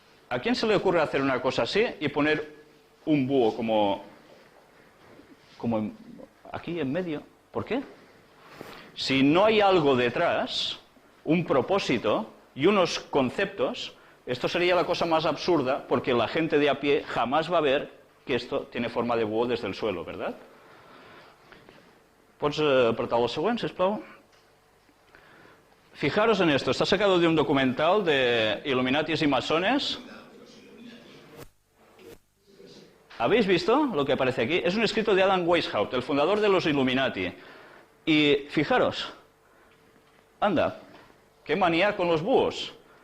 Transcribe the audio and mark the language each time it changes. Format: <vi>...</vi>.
<es>¿A quién se le ocurre hacer una cosa así y poner un búho como aquí en medio? ¿Por qué? Si no hay algo detrás, un propósito y unos conceptos, esto sería la cosa más absurda, porque la gente de a pie jamás va a ver que esto tiene forma de búho desde el suelo, ¿verdad?</es> <ca>Pots apretar el següent, sisplau?</ca> <es>Fijaros en esto, está sacado de un documental de Illuminatis y masones. ¿Habéis visto lo que aparece aquí? Es un escrito de Adam Weishaupt, el fundador de los Illuminati. Y fijaros, anda, qué manía con los búhos.</es>